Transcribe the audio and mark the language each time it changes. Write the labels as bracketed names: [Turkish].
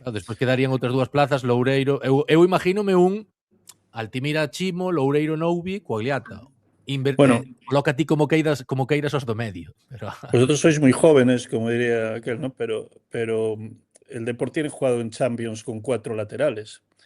[Galician] Despois quedarían outras dúas plazas, Loureiro. Eu imagínome un Altimira Chimo, Loureiro Noubi, Coagliata. Bueno, coloca ti como queiras os do medio. Pero... [Spanish] Vosotros sois muy jóvenes, como diría aquel, ¿no? Pero el Depor tiene jugado en Champions con 4 laterales.